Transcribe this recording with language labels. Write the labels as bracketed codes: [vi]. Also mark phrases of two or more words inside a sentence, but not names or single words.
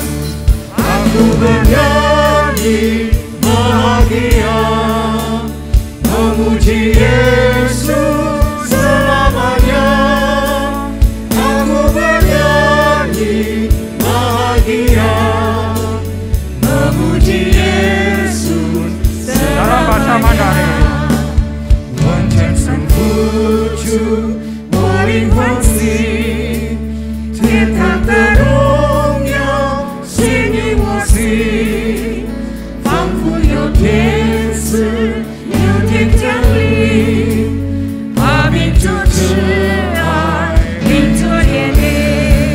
[id] Aku bernyanyi bahagia, memuji Yesus selamanya. Aku bernyanyi bahagia, memuji Yesus Dalam bahasa Mandarin. [zh] 完全顺服主，我灵欢喜，天堂的荣耀吸引我心，仿佛有天使有天降临，把民主之爱领着眼里。